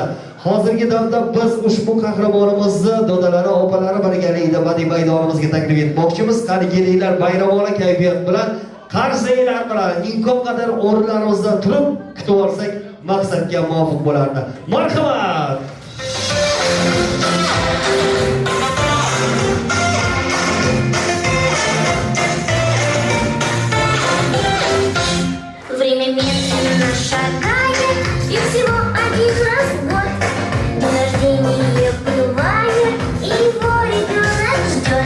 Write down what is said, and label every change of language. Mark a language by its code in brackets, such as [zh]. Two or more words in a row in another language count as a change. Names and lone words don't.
[uz] Hozirgi damda biz ushbu qahramonimizni dodalari, opalari birgalikda Badiiy maydonimizga taklif etmoqchimiz. Qani kelinglar, bayramona kayfiyat bilan, qarzaylar bilan imkon qadar o'rinlarimizdan turib kutib olsak, maqsadga muvofiq bo'lardi. Marhamat. [ru] Время медленно шагает, и всего один раз в год. День рождения бывает, и его ребенок ждет.